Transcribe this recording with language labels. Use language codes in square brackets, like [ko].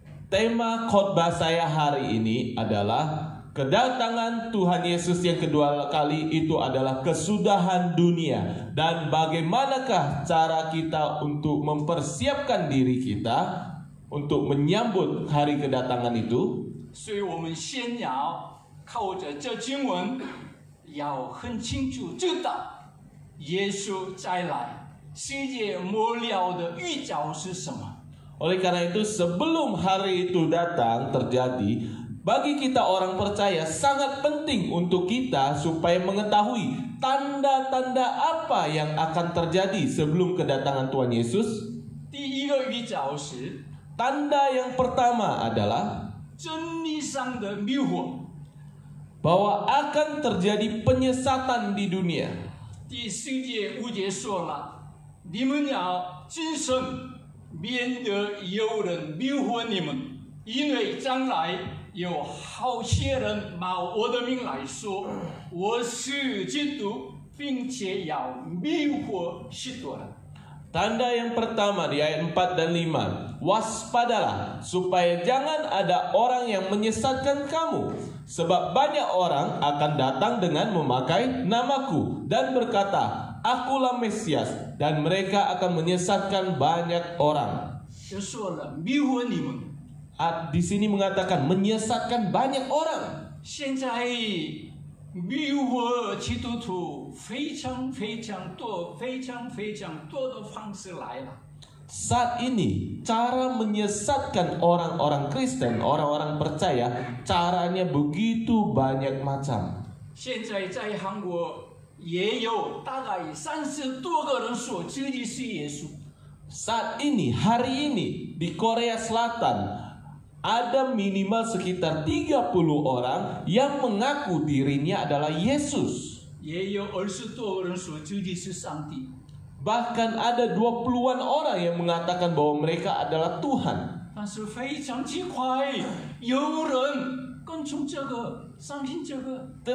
[id] Tema khotbah saya hari ini adalah kedatangan Tuhan Yesus yang kedua kali itu adalah kesudahan dunia, dan bagaimanakah cara kita untuk mempersiapkan diri kita untuk menyambut hari kedatangan itu. [zh] 所以我们先要靠着这经文，要很清楚知道耶稣再来，世界末了的预兆是什么。 [id] Oleh karena itu, sebelum hari itu datang terjadi, bagi kita orang percaya sangat penting untuk kita supaya mengetahui tanda-tanda apa yang akan terjadi sebelum kedatangan Tuhan Yesus. [zh] 第一个预兆是 [id] Tanda yang pertama adalah [zh] 真理上的迷惑。 [id] bahwa akan terjadi penyesatan di dunia. [zh] 第10节5节说了，你们要谨慎，免得有人迷惑你们，因为将来有好些人冒我的名来说我是基督，并且要迷惑许多人。 [id] Tanda yang pertama di ayat 4 dan 5, waspadalah supaya jangan ada orang yang menyesatkan kamu, sebab banyak orang akan datang dengan memakai namaku dan berkata, akulah Mesias, dan mereka akan menyesatkan banyak orang. [zh] 就说了迷惑你们。 [id] Di sini mengatakan menyesatkan banyak orang. [zh] 现在迷惑基督徒非常非常多的方式来了。 [id] Saat ini cara menyesatkan orang-orang Kristen, orang-orang percaya, caranya begitu banyak macam. [zh] 现在在韩国也有大概30多个人说自己是耶稣。 [id] Saat ini, hari ini di Korea Selatan ada minimal sekitar 30 orang yang mengaku dirinya adalah Yesus. [zh] 也有20多个人说自己是上帝。 [id] Bahkan ada 20-an orang yang mengatakan bahwa mereka adalah Tuhan. [zh] 但是非常奇怪，有人跟从这个，相信这个，